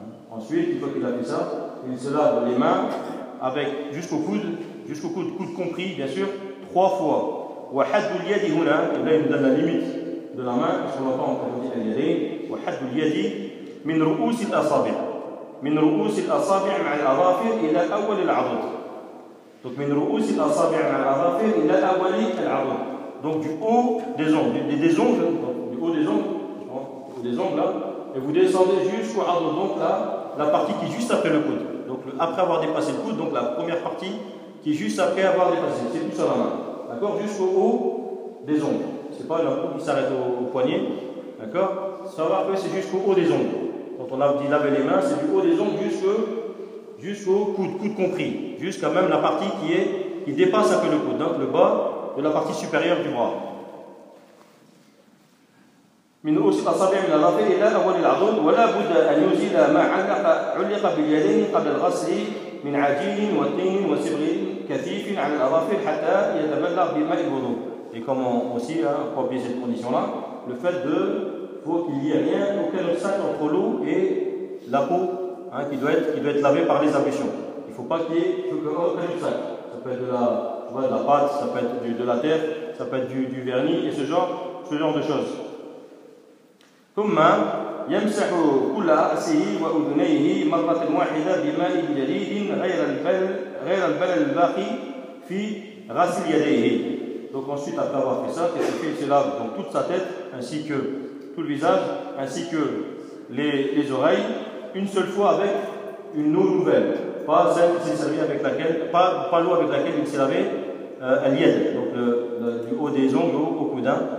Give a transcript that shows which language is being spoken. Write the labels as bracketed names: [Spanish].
[French] Ensuite, une fois qu'il a fait ça, il se lave les mains avec jusqu'au coude compris, bien sûr, trois fois. Et là, il nous donne la limite de la main, parce qu'on n'a pas encore dit qu'il y a des yadi. [Arabic] من رؤوس الأصابع مع الأظافر إلى أول العضد. Donc, من رؤوس الأصابع مع الأظافر إلى أول العضد. [French] Donc, du haut des ongles, des ongles, du haut des ongles, hein, des ongles là, et vous descendez jusqu'au adud, donc là, la partie qui est juste après le coude. Donc, après avoir dépassé le coude, donc la première partie qui est juste après avoir dépassé, c'est tout ça la main. D'accord ? Jusqu'au haut des ongles. C'est pas un coude qui s'arrête au poignet. D'accord ? Ça va, après, c'est jusqu'au haut des ongles. Quand on a dit laver les mains, c'est du haut des ongles jusqu'au coude compris, jusqu'à même la partie qui dépasse un peu le coude, donc le bas de la partie supérieure du bras. [Arabic] من رؤوس الأصابع من الأظافر إلى أول العضد ولا بد أن يزيل ما علق باليدين قبل الغسل من عجين وطين وصبغ كثيف على الأظافر حتى يتبلغ بماء الوضوء. [French] Et comme aussi pour bien cette condition-là, le fait de qu'il n'y ait rien, aucun obstacle entre l'eau et la peau, hein, qui doit être lavée par les ablutions. Il ne faut pas qu'il y ait aucun obstacle. Ça peut être de la pâte, ça peut être de la terre, ça peut être du vernis et ce genre de choses. [Arabic] ثم يمسح كل رأسه وأذنيه مرة واحدة بماء جديد غير البلل الباقي في غسل يديه. [French] Donc ensuite après avoir fait ça, qu'est-ce qu'il fait? Il se lave donc toute sa tête ainsi que le visage ainsi que les oreilles une seule fois avec une eau nouvelle, pas celle qui s'est servie avec laquelle, pas l'eau avec laquelle il s'est lavé à l'yed, donc du haut des ongles au coudin.